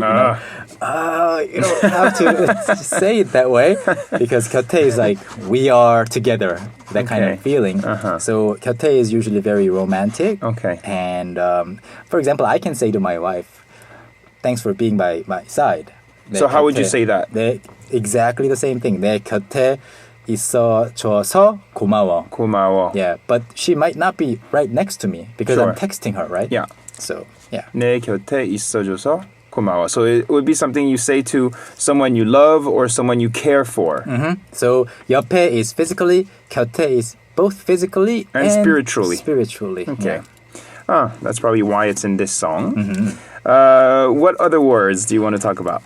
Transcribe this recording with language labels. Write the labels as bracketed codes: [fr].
[en] You don't have to say it that way because 곁에 is like we are together, that kind of feeling. So 곁에 is usually very romantic. Okay. And for example, I can say to my wife, "Thanks for being by my side." So how would you say that? Exactly the same thing. [ko] 내 곁에 있어줘서 고마워. [en] Yeah, but she might not be right next to me because I'm texting her, right? Yeah. So, yeah. [ko] 내 곁에 있어줘서 고마워. [en] So it would be something you say to someone you love or someone you care for. So 옆에 is physically, 곁에 is both physically and spiritually. Spiritually. Okay. Yeah. That's probably why it's in this song. What other words do you want to talk about?